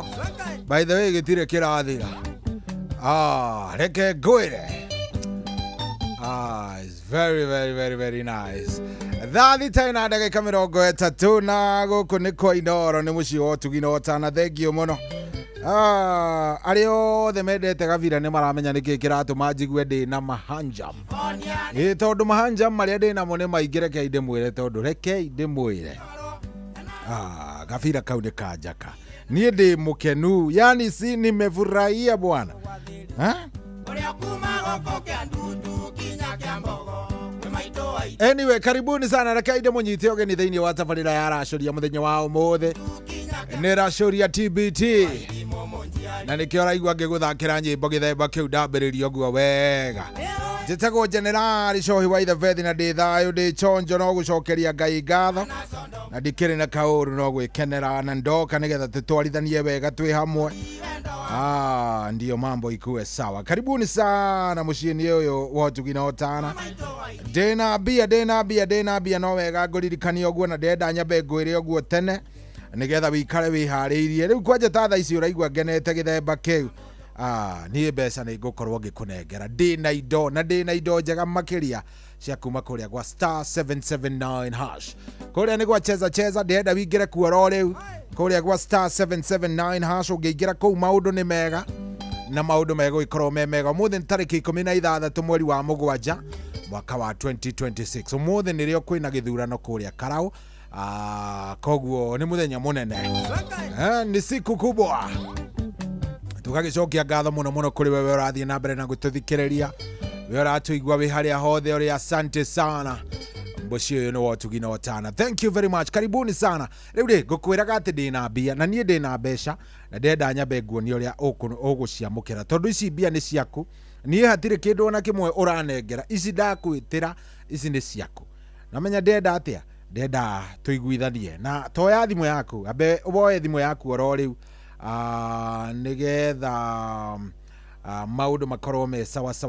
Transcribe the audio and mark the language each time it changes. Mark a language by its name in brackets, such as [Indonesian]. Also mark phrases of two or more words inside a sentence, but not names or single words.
[English] By the way, [Kikuyu] gĩtirĩ kĩrathira. Reke ngwĩre. [English] It's very nice. [Kikuyu] Thathi tena ndagĩka 30 na gũkũ nĩ kwa Inooro nĩ mũciĩ wa ũtugi na ũtana thengio mũno. Arĩa othe mendete gabira nĩ maramenya nĩkĩ kĩratũma njigue ndĩ na mahanjam tondũ mahanjam marĩa ndĩ namo nĩ maingĩ rekei ndĩmwĩre tondũ rekei ndĩmwĩre gabira kau nĩ kanjaka niĩ ndĩ mũkenu [Swahili] yani si nimefurahia bwana [Kikuyu] Anyway, [Swahili] karibuni sana [Kikuyu] rekei ndĩmũnyite ũgeni thĩinĩ wa tabarĩra ya racoria mũthenya wa ũmũthĩ nĩ racoria TBT na nikio raigua ngiguthakira nyimbo githemba kiu ndambiririo guo wega njitagwo General Cohi wa Ithabethi na ndi thayo ndi chonjo no gucokeria Ngai ngatho na ndikiri na kauru no gwikenera na ndoka nigetha tutwarithanie wega twi hamwe. [Swahili] Ndio mambo ikuwe sawa. Karibuni sana [Kikuyu] muciini uyu wa [Swahili] Tugina Otana. [Kikuyu] Dena bia no wega nguririkania oguo na ndenda nyambe ngwire oguo tene nigetha wikare wihariirie. Riu kwanja ta thaa ici uraigua ngenete githemba kiu. Niĩ mbeca nĩ ngũkorwo ngĩkũnengera ndĩ na indo njega makiria cia kuma kuria gwa star 779 hash. Kuria nĩ gwa cheza ndĩrenda wingĩre kuoro rĩu kuria gwa star 779 hash. Ũngĩingĩra kũu maũndũ nĩ mega na maũndũ megũgĩkorwo me mega. Ũmũthĩ nĩ tarĩki 16 mweri wa mũgwanja mwaka wa 2026. Ũmũthĩ nĩrĩo kwĩna gĩthurano kuria Karau. Koguo nĩ mũthenya mũnene, nĩ [Swahili] siku kubwa. [Kikuyu] Tugagicokia ngatho muno kuri wewe urathie na mbere na gututhikiriria we uratuigua wi haria hothe uri. [Swahili] Asante sana [Kikuyu] mboci uyu ni Tugina Otana. [English] Thank you very much. [Swahili] Karibuni sana. [Kikuyu] Riu ri ngukwiraga ati ndina mbia na nie ndina mbeca na ndenda nyambe nguonia uria uguciamukira tondu ici mbia ni ciaku. Nie hatire kindu na kimwe uranengera. Ici ndakwitira ici ni ciaku. Namenya ndenda atia ndenda tuiguithanie na toya thimu yaku abe uboye thimu yaku oro riu nigetha maundu makorwo me sawa.